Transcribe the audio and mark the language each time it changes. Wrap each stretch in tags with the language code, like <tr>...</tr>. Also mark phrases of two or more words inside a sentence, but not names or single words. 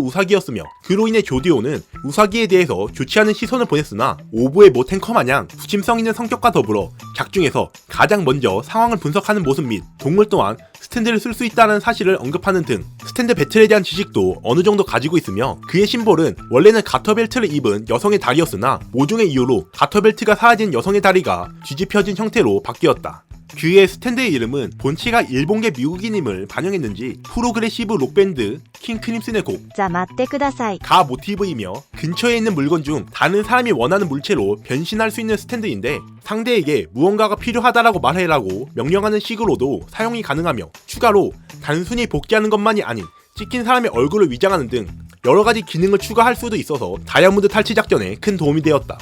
<ko>우사기였으며 그로 인해 조디오는 우사기에 대해서 좋지 않은 시선을 보냈으나 오보의 모 탱커 마냥 부침성 있는 성격과 더불어 작중에서 가장 먼저 상황을 분석하는 모습 및 동물 또한 스탠드를 쓸 수 있다는 사실을 언급하는 등 스탠드 배틀에 대한 지식도 어느 정도 가지고 있으며 그의 심볼은 원래는 가터벨트를 입은 여성의 다리였으나 모종의 이유로 가터벨트가 사라진 여성의 다리가 뒤집혀진 형태로 바뀌었다. 그의 스탠드의 이름은 본체가 일본계 미국인임을 반영했는지 프로그레시브 록밴드 킹 크림슨의 곡</ko> <ja>じゃあ待ってください.</ja> <ko>가 모티브이며 근처에 있는 물건 중 다른 사람이 원하는 물체로 변신할 수 있는 스탠드인데 상대에게 무언가가 필요하다라고 말해라고 명령하는 식으로도 사용이 가능하며 추가로 단순히 복제하는 것만이 아닌 찍힌 사람의 얼굴을 위장하는 등 여러가지 기능을 추가할 수도 있어서 다이아몬드 탈취 작전에 큰 도움이 되었다.</ko>